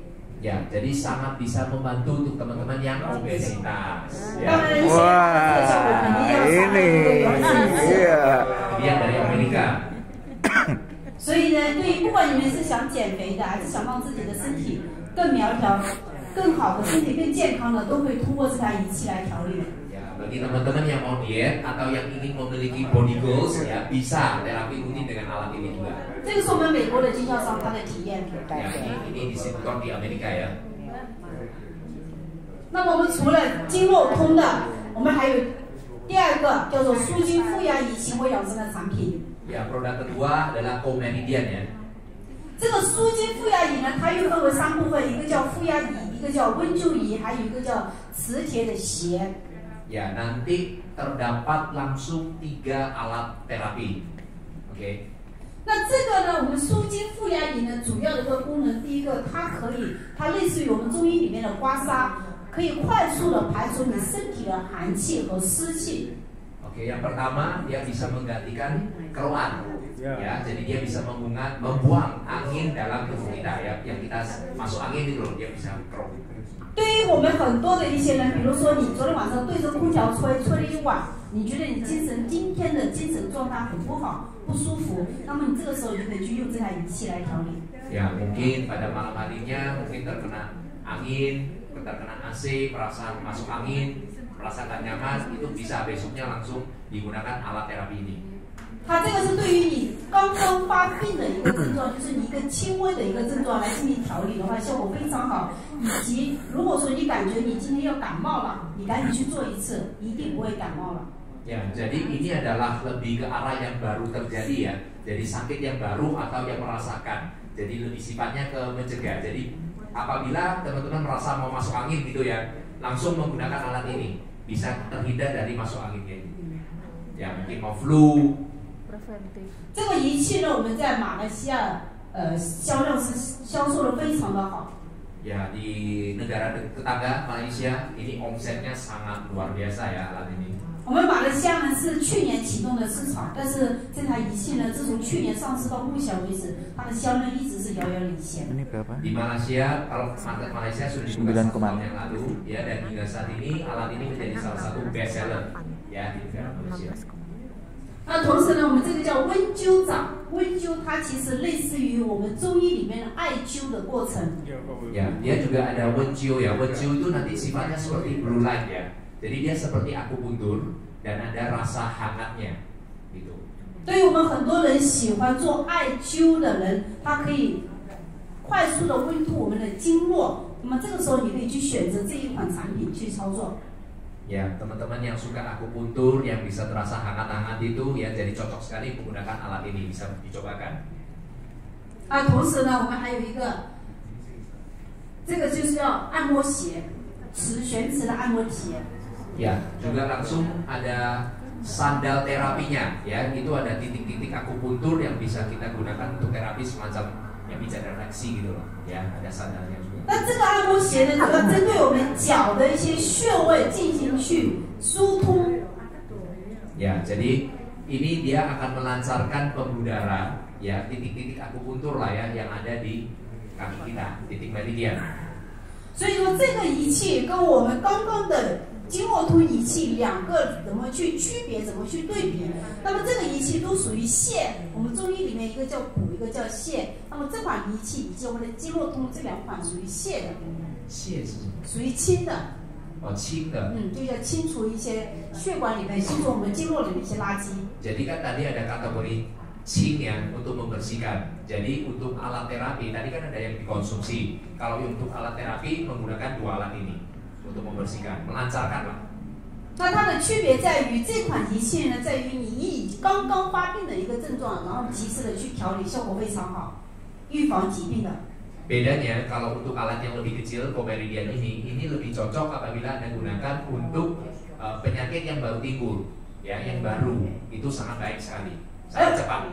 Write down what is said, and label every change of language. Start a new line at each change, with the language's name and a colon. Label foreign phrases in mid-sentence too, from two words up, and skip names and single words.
Indonesian: Ya, jadi sangat bisa membantu untuk teman-teman yang obesitas. Ya. Wah, ini, iya. Dia dari Amerika.
Chinese: 所以呢，对于不管你们是想减肥的，还是想让自己的身体更苗条、更好的身体更健康的，都会通过这台仪器来调理。
Indonesian: Ya, bagi teman-teman yang mau diet atau yang ingin memiliki
English: body goals
Indonesian: ya bisa terapi rutin dengan alat ini juga.
Chinese: 这个是我们美国的经销商他的体验。
Indonesian: Ya, ini distributor di Amerika ya.
Chinese: 那么我们除了经络通的，我们还有第二个叫做舒筋负压仪行为养生的产品。
Indonesian: Ya, produk kedua adalah Co-Meridian ya.
Chinese: 这个舒筋负压仪呢，它又分为三部分，一个叫负压仪，一个叫温灸仪，还有一个叫磁铁的鞋。
Indonesian: Ya, nanti terdapat langsung 3 alat terapi. Oke.
Chinese: 那这个呢，我们舒筋负压仪呢，主要的一个功能，第一个，它类似于我们中医里面的刮痧，可以快速的排除你身体的寒气和湿气。
Indonesian: Oke, yang pertama dia bisa menggantikan keruan. Ya, jadi dia bisa membuang angin dalam tubuh kita ya. Yang kita masuk angin itu loh, dia bisa keruh.
Chinese: 对于我们很多的一些人，比如说你昨天晚上对着空调吹了一晚，你觉得你今天的精神状态很不好、不舒服，那么你这个时候就可以去用这台仪器来调理。
Indonesian: Ya, mungkin pada malam harinya mungkin terkena angin, terkena AC, merasa masuk angin, merasa nggak nyaman, itu bisa besoknya langsung digunakan alat terapi ini.
Chinese: 它这个是对于你刚刚发病的一个症状，就是你一个轻微的一个症状来进行调理的话，效果非常好。以及如果说你感觉你今天要感冒了，你赶紧去做一次，一定不会感冒了。
Indonesian: Ya, jadi ini adalah lebih ke arah yang baru terjadi ya. Jadi sakit yang baru atau yang merasakan. Jadi lebih sifatnya ke mencegah. Jadi apabila teman-teman merasa mau masuk angin gitu ya, langsung menggunakan alat ini bisa terhindar dari masuk anginnya. Ya mungkin mau flu.
Chinese: 这个仪器呢，我们在马来西亚销售的非常的好。
Indonesian: Ya di negara tetangga Malaysia ini omsetnya sangat luar biasa ya alat ini.
Chinese: 我们马来西亚呢是去年启动的市场，但是这台仪器呢，自从去年上市到目前为止，它的销量一直是遥遥领先。
Indonesian: Ini berapa? Di Malaysia, kalau market Malaysia sudah dibuka 1 tahun yang lalu, ya dan hingga saat ini alat ini menjadi salah satu
English: best seller
Indonesian: ya di negara Malaysia.
Chinese: 那同时呢，我们这个叫温灸掌，温灸它其实类似于我们中医里面的艾灸的过程。
Indonesian: Ya, dia juga ada wenjiu ya. Wenjiu itu nanti sifatnya seperti
English: blue light
Indonesian: ya. Jadi dia seperti akupuntur dan ada rasa hangatnya, gitu.
Chinese: 对于我们很多人喜欢做艾灸的人，他可以快速的温度我们的经络。那么这个时候，你可以去选择这一款产品去操作。
Indonesian: Ya, teman-teman yang suka akupuntur, yang bisa terasa hangat-hangat itu, ya jadi cocok sekali menggunakan alat ini, bisa dicobakan.
Chinese: 同时呢，我们还有一个，这个就是要按摩鞋，悬磁的按摩体。
Indonesian: Ya, juga langsung ada sandal terapinya, ya itu ada titik-titik akupuntur yang bisa kita gunakan untuk terapi semacam yang pijat refleksi gitu loh, ya ada sandalnya juga.
Chinese: 那这个按摩鞋呢，主要针对我们脚的一些穴位进行去疏通。
Indonesian: Ya, jadi ini dia akan melancarkan pembuluh darah, ya titik-titik akupuntur lah ya yang ada di kaki kita, titik meridian.
Chinese: 所以说这个仪器跟我们刚刚的经络通仪器两个怎么去区别，怎么去对比？那么这个仪器都属于泻，我们中医里面一个叫补，一个叫泻。那么这款仪器以及我们的经络通这两款属于泻的，泻是什么？属于清的。哦，清的。就要清除一些血管里面、清除我们经络里面一些垃圾。
Indonesian: Jadi kan tadi ada kategori清ya untuk membersihkan. Jadi untuk alat terapi tadi kan ada yang dikonsumsi. Kalau untuk alat terapi menggunakan 2 alat ini untuk membersihkan, melancarkan lah.
Chinese: 那它的区别在于这款仪器呢，在于你以刚刚发病的一个症状，然后及时的去调理，效果非常好，预防疾病的。
Indonesian: Bedanya kalau untuk alat yang lebih kecil, Comeridian ini lebih cocok apabila Anda gunakan untuk penyakit yang baru timbul, ya, yang baru itu sangat baik sekali, sangat cepat.